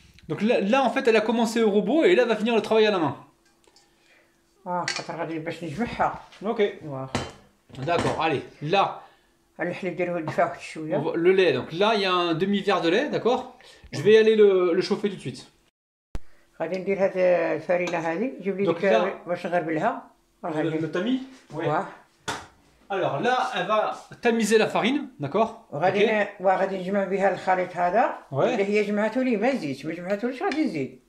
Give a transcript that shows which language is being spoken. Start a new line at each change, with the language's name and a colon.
French: Donc là, en fait, elle a commencé au robot et là, elle va finir le travail à la main.
Arabic: خاطر غادي باش نجمعها. Ok. واه
French: D'accord, allez. Là,
Arabic: الحليب ديالو دفا واحد شويه.
French: le lait. Donc là, il y a un demi-verre de lait, d'accord? Je vais aller le chauffer tout de suite.
Arabic: غادي ندير هاد الفرينه هادي نجيب لي
French: Donc
Arabic: ديك
French: là-
Arabic: باش نغربلها.
French: Le tamis? Ouais.
Arabic: واه
French: Alors là, elle va tamiser la farine, d'accord?
Arabic: وغادي Ok. وغادي نجمع بها الخليط هذا.
French: Ouais.
Arabic: اللي هي جمعته لي ما نزيدش، ما جمعتوش غادي نزيد.